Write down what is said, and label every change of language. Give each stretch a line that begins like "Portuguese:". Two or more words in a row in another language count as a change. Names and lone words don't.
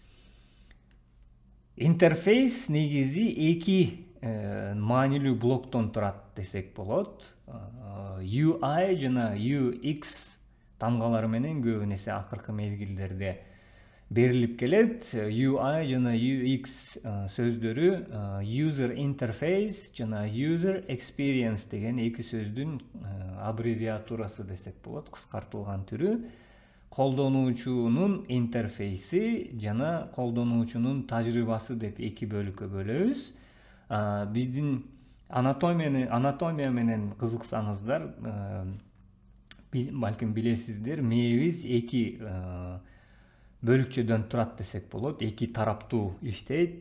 Kyrgyz: Интерфейс негизи эки маанилүү блоктон турат десек болот. UI жана UX тамгалары менен көбүнесе акыркы мезгилдерде берилип келет. UI жана UX сөздөрү
English: user interface
Kyrgyz: жана
English: user experience
Kyrgyz: деген эки сөздүн аббревиатурасы десек болот, кыскартылган түрү. Колдонуучунун интерфейси жана колдонуучунун тажрыйбасы деп эки бөлүккө бөлөбүз. Биздин анатомия менен кызыксаңыздар, балким билесиздер, мээбиз эки бөлүкчөдөн турат десек болот, эки тараптуу иштейт.